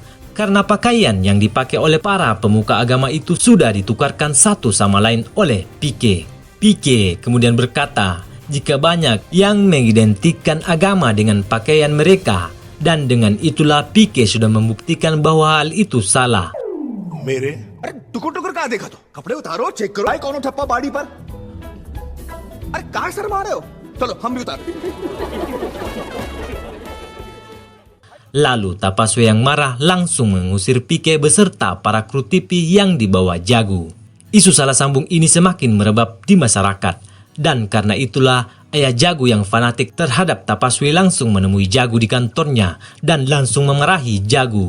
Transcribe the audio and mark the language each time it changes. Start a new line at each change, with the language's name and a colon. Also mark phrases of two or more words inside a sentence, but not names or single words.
Indonesian: Karena pakaian yang dipakai oleh para pemuka agama itu sudah ditukarkan satu sama lain oleh Pike. Pike kemudian berkata, jika banyak yang mengidentikan agama dengan pakaian mereka, dan dengan itulah Pike sudah membuktikan bahwa hal itu salah.
Hindi: मेरे अरे टुकुर टुकुर कहाँ देखा तो कपड़े उतारो चेक करो भाई कौन ठप्पा बाड़ी पर अरे कहाँ शर्मा रहे हो चलो हम भी उतारो
Indonesian: Lalu Tapaswi yang marah langsung mengusir Pike beserta para kru TV yang dibawa Jago. Isu salah sambung ini semakin merebak di masyarakat. Dan karena itulah ayah Jago yang fanatik terhadap Tapaswi langsung menemui Jago di kantornya dan langsung memarahi Jago.